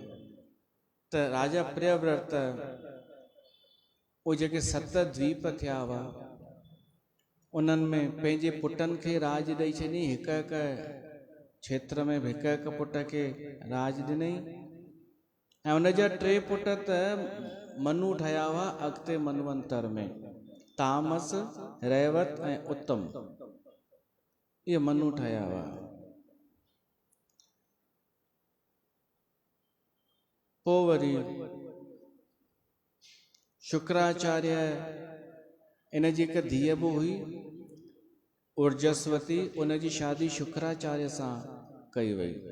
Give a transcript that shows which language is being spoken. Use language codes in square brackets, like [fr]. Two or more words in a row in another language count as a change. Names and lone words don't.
[sd] त राजा प्रियव्रत उहे जेके 7 द्वीप थिया हुआ, उन्हनि में पंहिंजे पुटनि खे राज ॾेई छॾी। हिकु हिकु क्षेत्र में हिकु हिकु पुट खे राज ॾिनई ऐं उनजा 3 पुट त मनु ठहिया हुआ अॻिते मनवंतर में, तामस, रैवत ऐं उत्तम, इहे मनु ठहिया हुआ। पोइ वरी शुक्राचार्य इन जी हिकु धीअ बि हुई उर्जस्वती, उन जी शादी शुक्राचार्य सां कई वई।